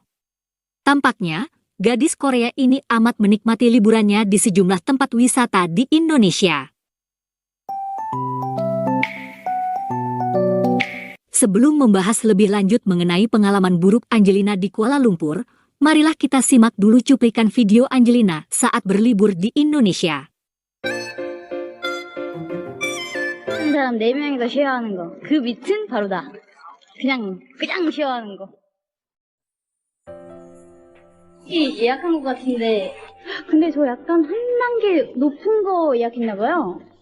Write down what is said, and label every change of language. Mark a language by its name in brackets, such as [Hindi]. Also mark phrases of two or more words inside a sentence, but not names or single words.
[Indonesian] Tampaknya, gadis Korea ini amat menikmati liburannya di sejumlah tempat wisata di Indonesia. Sebelum membahas lebih lanjut mengenai pengalaman buruk Angelina di Kuala Lumpur, marilah kita simak dulu cuplikan video Angelina saat berlibur di Indonesia. [Korean] 한 사람 4명이서 쉐어하는 거. 그 밑은 바로 나. 그냥 쉐어하는 거. 이 예약한 것 같은데, 근데 저 약간 한 단계 높은 거 예약했나 봐요.